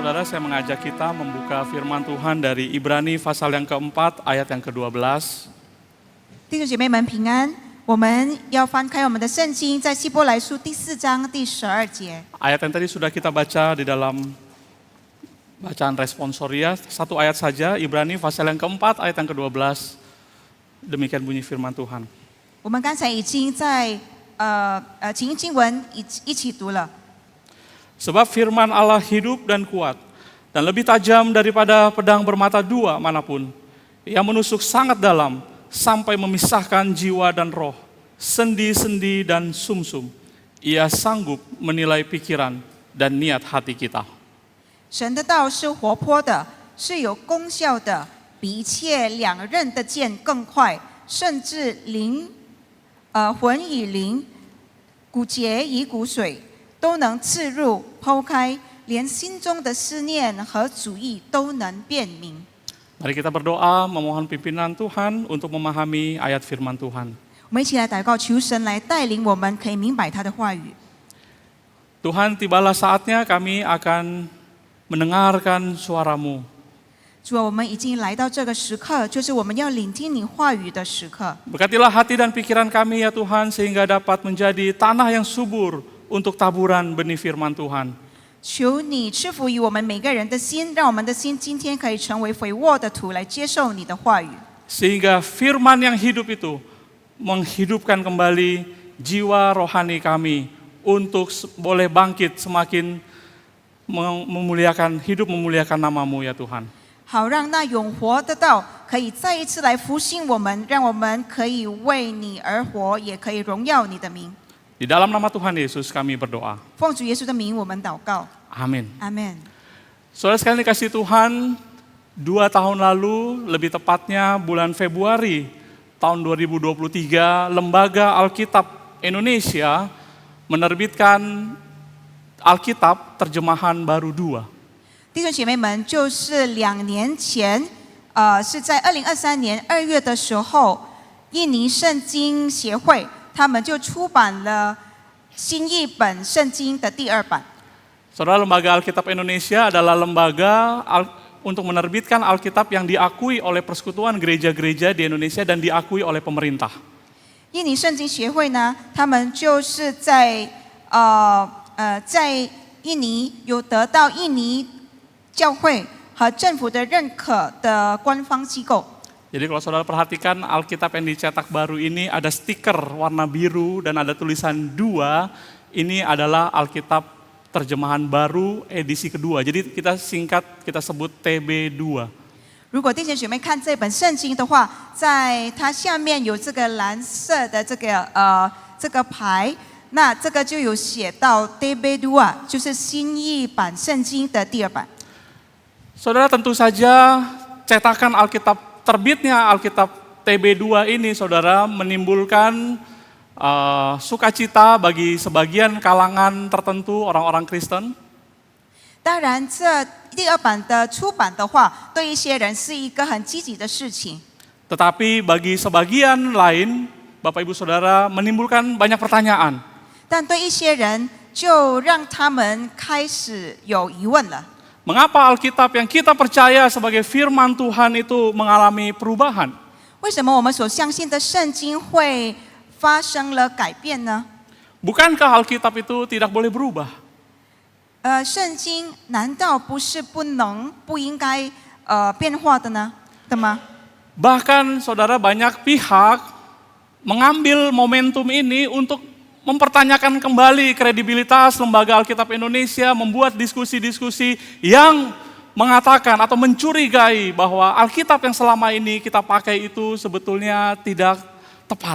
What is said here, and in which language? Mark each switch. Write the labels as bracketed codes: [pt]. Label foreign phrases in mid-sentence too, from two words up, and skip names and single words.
[id] saya mengajak kita membuka firman Tuhan dari Ibrani pasal yang keempat, ayat yang ke-12. [zh] 弟兄姐妹们平安，我们要翻开我们的圣经，在希伯来书第4章第12节。 [id] Ayat yang tadi sudah kita baca di dalam bacaan responsoria, satu ayat saja, Ibrani pasal yang keempat, ayat yang ke-12. Demikian bunyi firman Tuhan. [zh] 我们刚才已经在经文一起读了。 [id] Sebab firman Allah hidup dan kuat, dan lebih tajam daripada pedang bermata dua manapun. Ia menusuk sangat dalam, sampai memisahkan jiwa dan roh, sendi-sendi dan sumsum. Ia sanggup menilai pikiran dan niat hati kita. [zh] 神的道是活泼的，是有功效的，比一切两刃的剑更快，甚至魂与灵、骨节与骨髓，都能刺入剖开，连心中的思念和主意都能辨明。 [id] Mari kita berdoa memohon pimpinan Tuhan untuk memahami ayat firman Tuhan. [zh] 我们一起来祷告，求神来带领我们，可以明白他的话语。 [id] Tuhan, tibalah saatnya kami akan mendengarkan suara-Mu. [zh] 主啊，我们已经来到这个时刻，就是我们要聆听你话语的时刻。 [id] Berkatilah hati dan pikiran kami ya Tuhan, sehingga dapat menjadi tanah yang subur untuk taburan benih firman Tuhan. [zh] 求你赐福于我们每个人的心，让我们的心今天可以成为肥沃的土，来接受你的话语。 [id] Sehingga firman yang hidup itu menghidupkan kembali jiwa rohani kami untuk boleh bangkit semakin memuliakan nama-Mu ya Tuhan. [zh] 好让那永活的道可以再一次来复兴我们，让我们可以为你而活，也可以荣耀你的名。 [id] Di dalam nama Tuhan Yesus kami berdoa. [zh] 奉主耶稣的名，我们祷告。 [id] Amin. [zh] 阿门。 [id] Saudara sekalian dikasih Tuhan, 2 tahun lalu, lebih tepatnya bulan Februari tahun 2023, Lembaga Alkitab Indonesia menerbitkan Alkitab Terjemahan Baru 2. [zh] 弟兄姐妹们，就是2年前，是在2023年2月的时候，印尼圣经协会他们就出版了新译本圣经的第2版。 [id] Saudara, Lembaga Alkitab Indonesia adalah lembaga untuk menerbitkan Alkitab yang diakui oleh Persekutuan Gereja-Gereja di Indonesia dan diakui oleh pemerintah. [zh] 印尼圣经协会呢，他们就是在印尼有得到印尼教会和政府的认可的官方机构。 [id] Jadi kalau saudara perhatikan Alkitab yang dicetak baru ini ada stiker warna biru dan ada tulisan 2. Ini adalah Alkitab Terjemahan Baru edisi kedua. Jadi kita singkat, kita sebut TB2. [zh] 如果弟兄姐妹看这本圣经的话，在它下面有这个蓝色的这个牌，那这个就有写到 TB2， 就是新译版圣经的第2版。 [id] Saudara, tentu saja cetakan Alkitab, terbitnya Alkitab TB2 ini saudara menimbulkan sukacita bagi sebagian kalangan tertentu orang-orang Kristen. [zh] 当然，这第2版的出版的话，对一些人是一个很积极的事情。 [id] Tetapi bagi sebagian lain, Bapak Ibu Saudara, menimbulkan banyak pertanyaan. [zh] 但对一些人，就让他们开始有疑问了。 [id] Mengapa Alkitab yang kita percaya sebagai firman Tuhan itu mengalami perubahan? [zh] 为什么我们所相信的圣经会发生了改变呢？ [id] Bukankah Alkitab itu tidak boleh berubah? [zh] 圣经难道不是不应该变化的吗？ [id] Bahkan saudara, banyak pihak mengambil momentum ini untuk mempertanyakan kembali kredibilitas Lembaga Alkitab Indonesia, membuat diskusi-diskusi yang mengatakan atau mencurigai bahwa Alkitab yang selama ini kita pakai itu sebetulnya tidak tepat.